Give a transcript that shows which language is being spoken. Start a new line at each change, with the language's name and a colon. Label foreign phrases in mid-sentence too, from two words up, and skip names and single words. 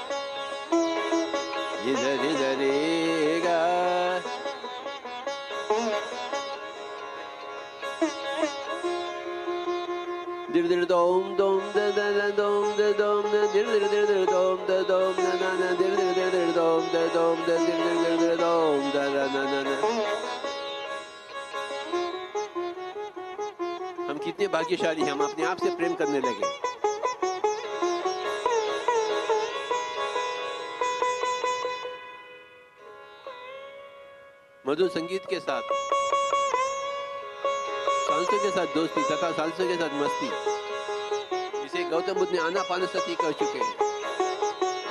Hindi: रि द रे ग, dir dir dom dom da da dom da dom da, dir dir dom da dom da na na, dir dir dom da dom da, dir dir dom da na na na। हम कितने भाग्यशाली हैं, हम अपने आप से प्रेम करने लगे। मधुर संगीत के साथ, सांसों के साथ दोस्ती तथा सांसों के साथ मस्ती, जिसे गौतम बुद्ध ने आनापानसति कर चुके हैं।